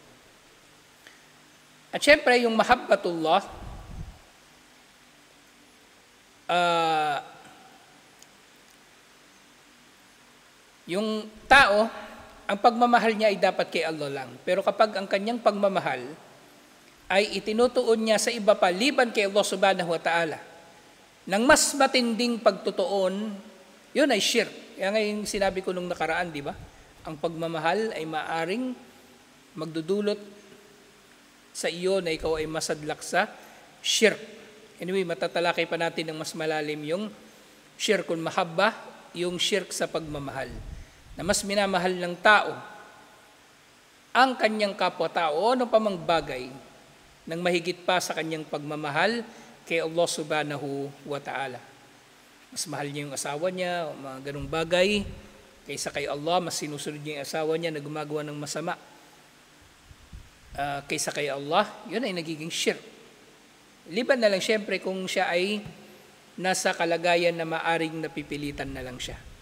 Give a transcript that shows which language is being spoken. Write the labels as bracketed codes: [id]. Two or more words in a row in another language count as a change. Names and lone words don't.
[tl] At syempre yung mahabbatullah, yung tao, ang pagmamahal niya ay dapat kay Allah lang. Pero kapag ang kanyang pagmamahal ay itinutuon niya sa iba pa liban kay Allah [ar] سبحانه وتعالى, [tl] ng mas matinding pagtutuon, yun ay shirk. Kaya ngayon sinabi ko nung nakaraan, di ba? Ang pagmamahal ay maaring magdudulot sa iyo na ikaw ay masadlak sa shirk. Anyway, matatalakay pa natin ng mas malalim yung [ar] شرك المحبة, [tl] yung shirk sa pagmamahal. Na mas minamahal ng tao ang kanyang kapwa-tao o ano pa mang bagay nang mahigit pa sa kanyang pagmamahal kay Allah [ar] سبحانه وتعالى. [tl] Mas mahal niya yung asawa niya o mga ganung bagay kaysa kay Allah, mas sinusunod niya yung asawa niya na gumagawa ng masama kaysa kay Allah, yun ay nagiging shirk. Liban na lang syempre kung siya ay nasa kalagayan na maaring napipilitan na lang siya.